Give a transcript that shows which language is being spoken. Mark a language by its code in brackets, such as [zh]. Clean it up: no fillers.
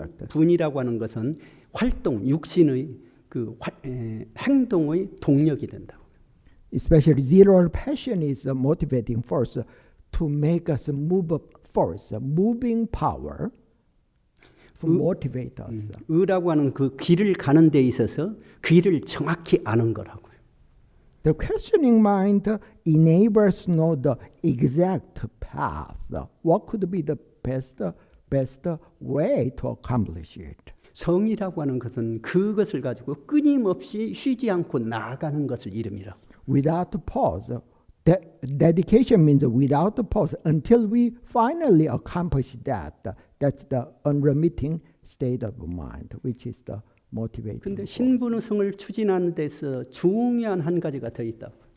[ko] 분이라고 하는 것은 활동, 육신의 그 행동의 동력이 된다. [en] Especially zeal or passion is a motivating force to make us move force, moving power to motivate us. [ko] 의라고 하는 그 길을 가는 데 있어서 그 길을 정확히 아는 거라고요. [en] The questioning mind enables to know the exact path. What could be the best way to accomplish it? [ko] 성이라고 하는 것은 그것을 가지고 끊임없이 쉬지 않고 나아가는 것을 이름이라. [en] Without pause. Dedication means without pause until we finally accomplish that. That's the unremitting state of mind, which is the motivating. [ko] 근데 신분의성을 추진하는 데서 중요한 한 가지가 더 있다.